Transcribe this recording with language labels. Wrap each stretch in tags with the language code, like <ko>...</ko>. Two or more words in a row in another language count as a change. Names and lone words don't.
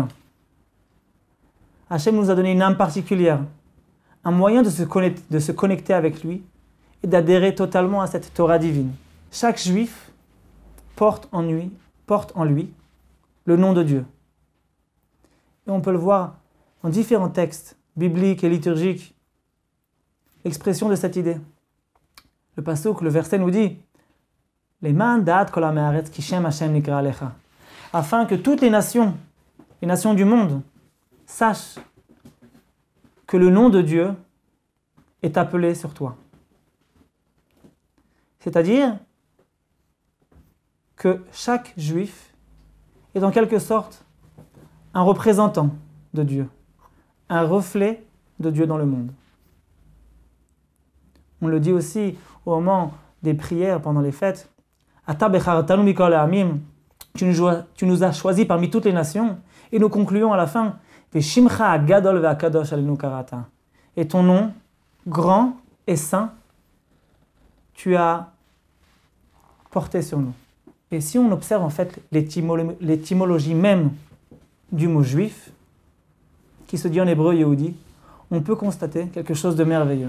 <fr>Hachem nous a donné une âme particulière, un moyen de se connecter avec lui et d'adhérer totalement à cette Torah divine. Chaque juif porte en lui le nom de Dieu. Et on peut le voir dans différents textes bibliques et liturgiques, l'expression de cette idée. Le pasuk, le verset nous dit</fr> <he>למען דעת כל עמי הארץ כי שם השם נקרא עליך,</he> <fr>afin que toutes les nations du monde, sachent que le nom de Dieu est appelé sur toi. C'est-à-dire que chaque juif est en quelque sorte un représentant de Dieu, un reflet de Dieu dans le monde. On le dit aussi au moment des prières pendant les fêtes.</fr> <he>אתה בחרתנו מכל העמים,</he> <fr>tu nous as choisis parmi toutes les nations, et nous concluons à la fin</fr> <he>ושמך הגדול והקדוש עלינו קראת.</he> <fr>Et ton nom, grand et saint, tu as porté sur nous. Et si on observe en fait l'étymologie même du mot juif, qui se dit en hébreu Yehudi, on peut constater quelque chose de merveilleux.</fr>